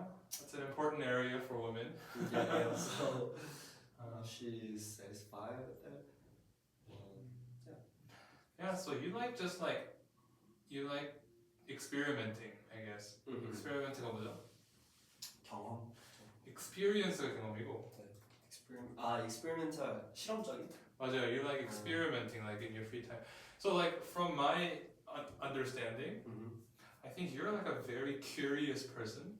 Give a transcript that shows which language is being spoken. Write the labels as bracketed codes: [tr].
[en] That's an important area for women. Yeah. So she is satisfied with that. Yeah. So you like experimenting, I guess. [ko] experiment가 뭐죠? 경험. experience가 경험이고. experimental 실험적인. 맞아요. [en] You like experimenting, like in your free time. So like from my understanding, I think you're like a very curious person.